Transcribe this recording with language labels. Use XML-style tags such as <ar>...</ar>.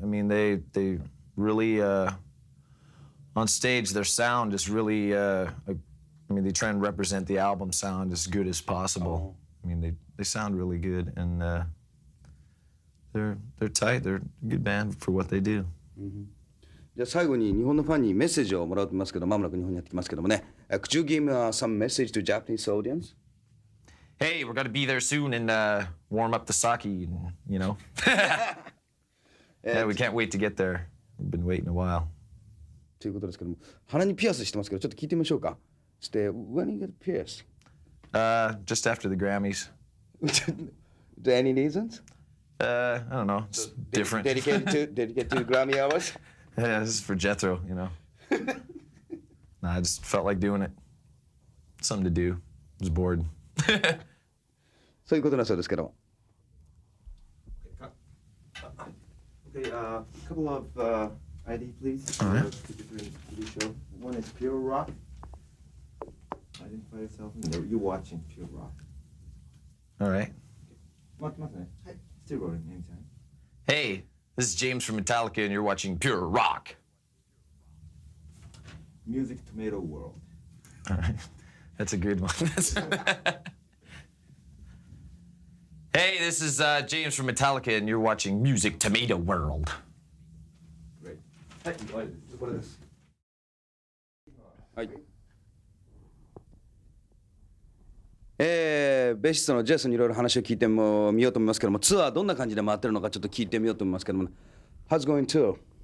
<en>I mean, they really on stage their sound is really. I mean, they try and represent the album sound as good as possible. I mean, they sound really good, and they're tight. They're a good band for what they do.</en> <ja>じゃあ最後に日本のファンにメッセージをもらうと思いますけど、まもなく日本にやってきますけどもね。</ja> <en>Could you give me some message to Japanese audience? Hey, we're gonna be there soon and warm up the sake, and, Yeah, we can't wait to get there. We've been waiting a while.</en> <ja>ということですけども、鼻にピアスしてますけど、ちょっと聞いてみましょうか。</ja> <en>してwhen you get pierced? Just after the Grammys. Any reasons? I don't know. It's different. Dedicated to Grammy hours? Yeah, this is for Jethro, Nah, I just felt like doing it. Something to do. I was bored.</en> <ja>そういうことなそうですけど。</ja> <en>Okay, couple of ID, please. All right. Different TV show. One is Pure Rock. Identify yourself. You're watching Pure Rock. All right.</en> <ja>待ってますね。はい。</ja> <en>Still rolling anytime. Hey, this is James from Metallica, and you're watching Pure Rock. Music Tomato World. All right. That's a good one. Hey, this is James from Metallica, and you're watching Music Tomato World. Great.</en> <ja>はい、終わりです。これです。はい。ベーシストのジェイソンにいろいろ話を聞いてみようと思いますけども、ツアーどんな感じで回ってるのかちょっと聞いてみようと思いますけども、</ja> <en>How's going tour?</en>